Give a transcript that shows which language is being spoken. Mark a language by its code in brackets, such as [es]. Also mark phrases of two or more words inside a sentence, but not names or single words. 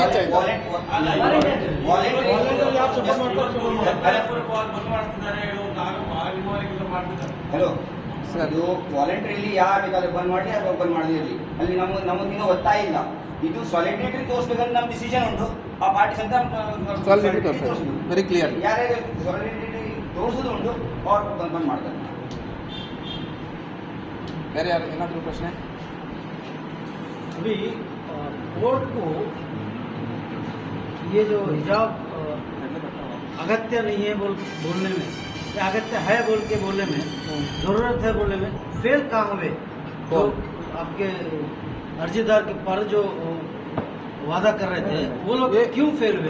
[kn] ಹಲೋ ಸರ್, ಇದು ವಾಲಂಟರಿಲಿ ಯಾರು ಬೇಕಾದ್ರೆ ಬಂದ್ ಮಾಡಿ ಅಥವಾ ಬಂದ್ ಮಾಡದೇ ಇರಲಿ, ಅಲ್ಲಿ ನಮಗಿನ್ನೂ ಒತ್ತಾಯ ಇಲ್ಲ. ಇದು ಸಾಲಿಡೇಟರಿ ತೋರಿಸ್ಬೇಕಂತ ನಮ್ಮ ಡಿಸಿಷನ್ ಉಂಟು. ಆ ಪಾರ್ಟಿ ಅಂತ [en] very clear [kn] ಯಾರ್ಯಾರು ಸಾಲಿಡೇಟರಿ ತೋರಿಸೋದು ಉಂಟು ಅವ್ರು ಬಂದ್ ಮಾಡ್ತಾರೆ. ಬೇರೆ ಯಾರು ಏನಾದರೂ ಪ್ರಶ್ನೆ? [hi] अभी कोर्ट को ये जो हिजाब अगत्य नहीं है बोलने में, या अगत्य है बोल के बोलने में, ज़रूरत है बोलने में, फेल कहाँ हुए? तो आपके अर्जीदार के पर जो वादा कर रहे थे वो लोग क्यों फेल हुए?